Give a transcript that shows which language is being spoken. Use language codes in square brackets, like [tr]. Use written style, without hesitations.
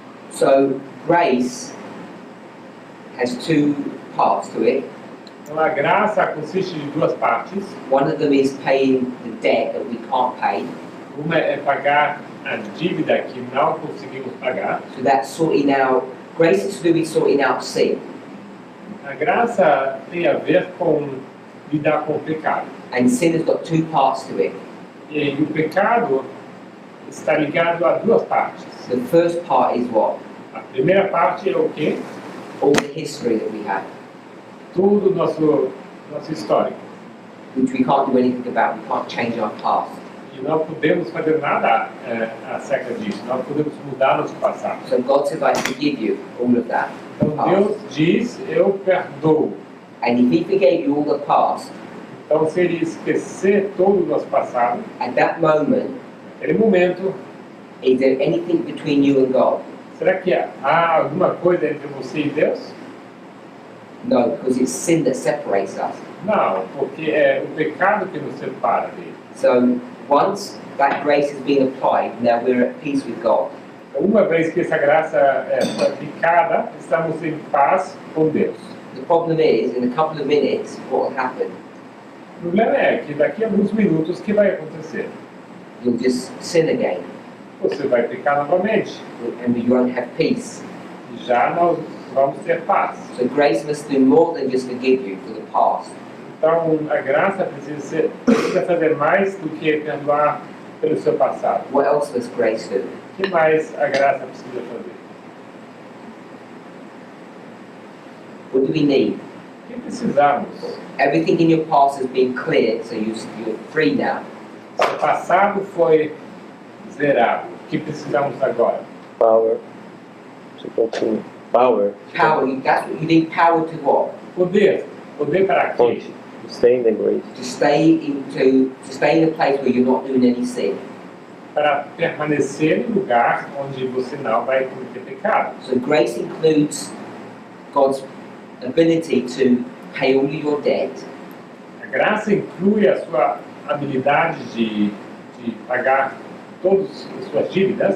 [en] So grace has two parts to it. [pt] Então a graça consiste de duas partes. [en] One of them is paying the debt that we can't pay. [pt] Uma é pagar a dívida que não conseguimos pagar. [en] So that's sorting out, grace is to do with sorting out sin. [pt] A graça tem a ver com lidar com o pecado. [en] And sin has got two parts to it. [pt] E o pecado está ligado a duas partes. [en] The first part is what? [pt] A primeira parte é o quê? [en] All the history that we have, [pt] Tudo nosso histórico. [en] which we can't do anything about. We can't change our past. [pt] E não podemos fazer nada acerca disso. Não podemos mudar nosso passado. [en] So God says, I forgive you all of that. [pt] Então Deus diz, eu perdoo. [en] And if He forgave you all the past, [pt] Então se Ele esquecer todo o nosso passado, [en] at that moment, [pt] naquele momento, [en] is there anything between you and God? [pt] será que há alguma coisa entre você e Deus? [en] No, because it's sin that separates us. [pt] Não, porque é o pecado que nos separa dele. [en] So once that grace has been applied, now we're at peace with God. [pt] Então, uma vez que essa graça é praticada, estamos em paz com Deus. [en] The problem is, in a couple of minutes, what will happen? [pt] O problema é que daqui a alguns minutos, o que vai acontecer? [en] You'll just sin again, [pt] Você vai pecar novamente. [en] and you won't have peace. [pt] E já nós vamos ter paz. [en] So grace must do more than just forgive you for the past. [pt] Então, a graça precisa fazer mais do que perdoar pelo seu passado. [en] What else must grace do? [pt] O que mais a graça precisa fazer? [en] What do we need? [pt] O que precisamos? [en] Everything in your past has been cleared, so you're free now. [pt] Seu passado foi zerado. O que precisamos agora? [en] Power. To continue. Power. Power, that's what you need. Power to what? [pt] Poder. Poder para quê? [en] Continue. To stay in the grace. To stay in a place where you're not doing any sin. [pt] Para permanecer em lugar onde você não vai cometer pecado. [en] So grace includes God's ability to pay all your debt, [pt] A graça inclui a sua habilidade de pagar todas as suas dívidas,